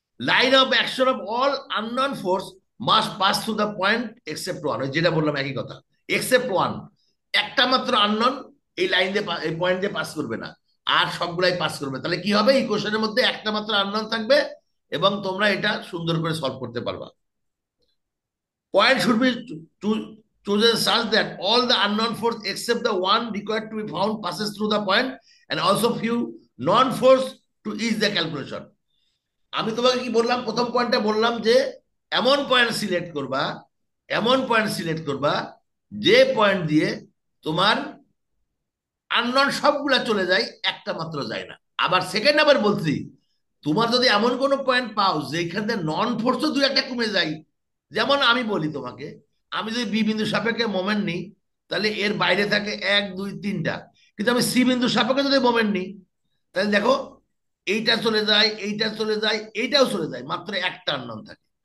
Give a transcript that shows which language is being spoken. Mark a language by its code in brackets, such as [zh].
[en] line of action of all unknown force must pass through the point except one, [bn] যেটা বললাম একই কথা। [en] except one, [bn] একটা মাত্র আননন এই লাইন দিয়ে এই পয়েন্ট দিয়ে পাস করবে না, আর সবগুলাই পাস করবে। তাহলে কি হবে, ইকুয়েশনের মধ্যে একটা মাত্র আননন থাকবে এবং তোমরা এটা সুন্দর করে সলভ করতে পারবা। [en] Point should be chosen such that all the unknown force except the one required to be found passes through the point, and also few non-force to ease the calculation. [bn] আমি তোমাকে কি বললাম, প্রথম পয়েন্টটা বললাম যে এমন পয়েন্ট সিলেক্ট করবা, এমন পয়েন্ট সিলেক্ট করবা যে পয়েন্ট দিয়ে তোমার আননন সবগুলা চলে যায়, একটা মাত্র যায় না। আবার সেকেন্ড আবার বলছি, তোমার যদি এমন কোনো পয়েন্ট পাও যেখানে নন ফোর্সও দু একটা কমে যায়, যেমন আমি বলি তোমাকে, আমি যদি বি বিন্দু সাপেক্ষে মোমেন্ট নিই, তাহলে এর বাইরে থাকে এক দুই তিনটা, কিন্তু আমি সি বিন্দু সাপেক্ষে যদি মোমেন্ট নিই, তাহলে দেখো এইটা চলে যায়, এইটা চলে যায়, এইটাও চলে যায়, মাত্র একটা আননোন থাকে।